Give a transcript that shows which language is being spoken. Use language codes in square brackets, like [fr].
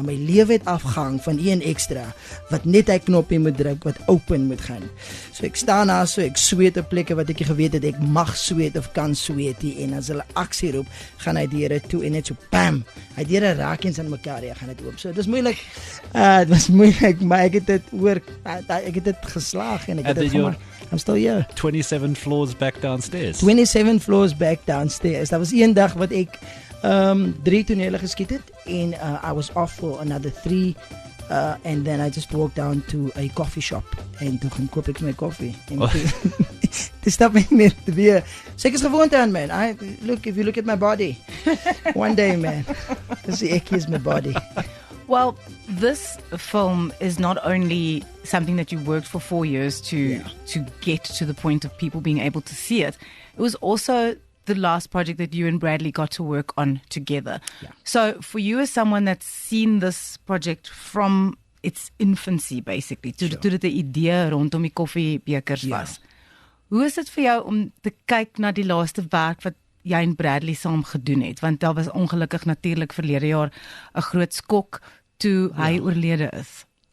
[af] My lewe het afgehang van 1 extra wat net hy knoppie moet druk wat open moet gaan. So ek staan daar so, ek sweet op plekke wat ek geweet het ek mag sweet of kan sweet nie. En as hulle aksie roep, gaan hy deure toe en net so bam. Hy deure raak eens aan mekaar, jy gaan dit oop. So dit was moeilik. Dit was moeilik, maar ek het dit geslaag en ek het dit gemaak. [en] I'm still here. 27 floors back downstairs. 27 floors back downstairs. [af] Dat was een dag wat ek 3 tonele geskiet het en [en] I was off for another 3 and then I just walked down to a coffee shop [af] en toe gaan koop ek my koffie en toe stap ek net weer. So ek is gewoond aan, man. [en] If you look at my body, one day, man, [af] ek is my body. [en] Well, this film is not only something that you worked for 4 years to get to the point of people being able to see it. It was also the last project that you and Bradley got to work on together. Yeah. So for you as someone that's seen this project from its infancy, basically, [af] toe dit 'n idee rondom die koffiebekers was. Hoe is dit vir jou om te kyk na die laaste werk wat jy en Bradley saam gedoen het? Want daar was ongelukkig natuurlik verlede jaar 'n groot skok toe hy oorlede is.